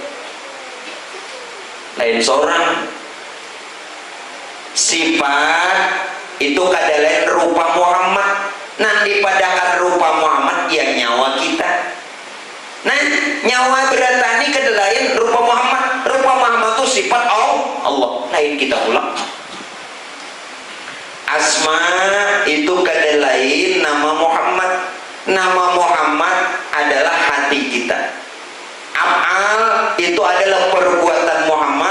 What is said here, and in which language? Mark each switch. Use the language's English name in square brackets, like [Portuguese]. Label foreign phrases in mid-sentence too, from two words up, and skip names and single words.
[Banjar] Lain seorang sifat itu kada lain rupa Muhammad. Nah dipadakan rupa Muhammad yang nyawa kita. Nah nyawa beratani kada lain rupa Muhammad. [Indonesian] Rupa Muhammad itu sifat Allah. Lain kita ulang. [Banjar] Asma itu kada lain nama Muhammad. [Indonesian] Nama Muhammad adalah hati kita. Af'al itu adalah perbuatan Muhammad.